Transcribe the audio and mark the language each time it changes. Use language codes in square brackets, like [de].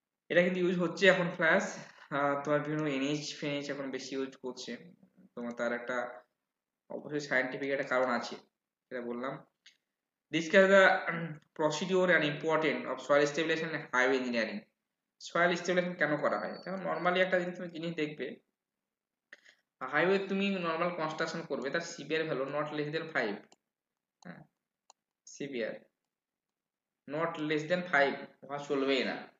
[bn] এটা কিন্তু ইউজ হচ্ছে এখন ফ্ল্যাশ, তোমার বিভিন্ন এনএইচ ফেনএইচ এখন বেশি ইউজ করছে। তোমার তার একটা অবশ্যই সায়েন্টিফিক একটা কারণ আছে, সেটা বললাম। [en] Discuss the procedure and importance of soil stabilization and highway engineering. [bn] Soil stabilisation কেন করা হয়? এখন নর্মালি একটা জিনিস দেখবে, হাইওয়ে তুমি নর্মাল কনস্ট্রাকশন করবে, তার severe value not less than 5, হ্যাঁ, সিভিয়ার নট লেস দেন 5 হওয়া চলবেই না।